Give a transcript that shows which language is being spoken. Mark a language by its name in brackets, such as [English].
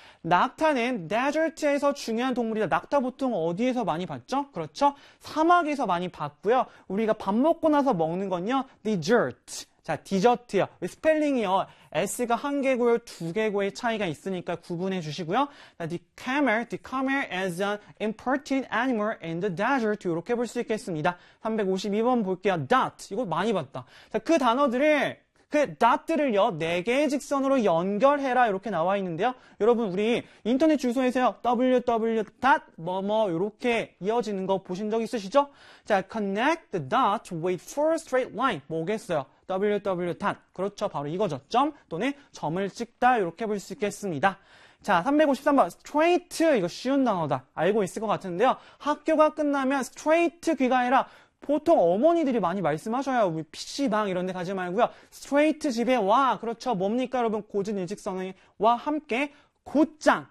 [Korean] 낙타는 데저트에서 중요한 동물이다. 낙타 보통 어디에서 많이 봤죠? 그렇죠? 사막에서 많이 봤고요. 우리가 밥 먹고 나서 먹는 건요. desert. 자, 디저트요. 스펠링이요. S가 한 개고요. 두 개고의 차이가 있으니까 구분해 주시고요. [English] The camel is an important animal in the desert. [Korean] 이렇게 볼수 있겠습니다. 352번 볼게요. dot. 이거 많이 봤다. 자, 그 단어들을 그 dot들을요, 네 개의 직선으로 연결해라. 이렇게 나와 있는데요. 여러분, 우리 인터넷 주소에서요, www.뭐뭐, 이렇게 이어지는 거 보신 적 있으시죠? [English] 자, connect the dot with four straight line. [Korean] 뭐겠어요? www. 그렇죠. 바로 이거죠. 점 또는 점을 찍다. 이렇게 볼수 있겠습니다. 자, 353번. straight. 이거 쉬운 단어다. 알고 있을 것 같은데요. 학교가 끝나면 straight 귀가해라. 보통 어머니들이 많이 말씀하셔요. 우리 PC방 이런 데 가지 말고요. 스트레이트 집에 와. 그렇죠. 뭡니까, 여러분? 고진일직선언과 함께 곧장.